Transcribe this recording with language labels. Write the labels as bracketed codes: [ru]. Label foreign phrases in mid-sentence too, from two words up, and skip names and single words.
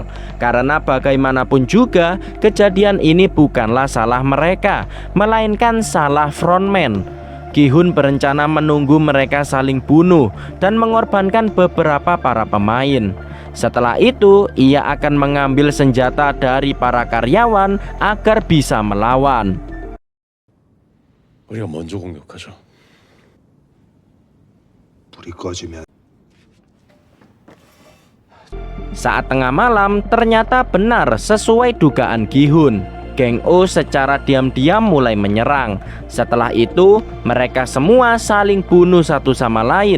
[id] Karena bagaimanapun juga, kejadian ini bukanlah salah mereka, melainkan salah frontman. Gi-hun berencana menunggu mereka saling bunuh dan mengorbankan beberapa para pemain. Setelah itu, ia akan mengambil senjata dari para karyawan agar bisa melawan. [ko] 우리가 먼저 공격하죠. [id] Saat tengah malam, ternyata benar sesuai dugaan Gi-hun. Geng O secara diam-diam mulai menyerang. Setelah itu, mereka semua saling bunuh satu sama lain.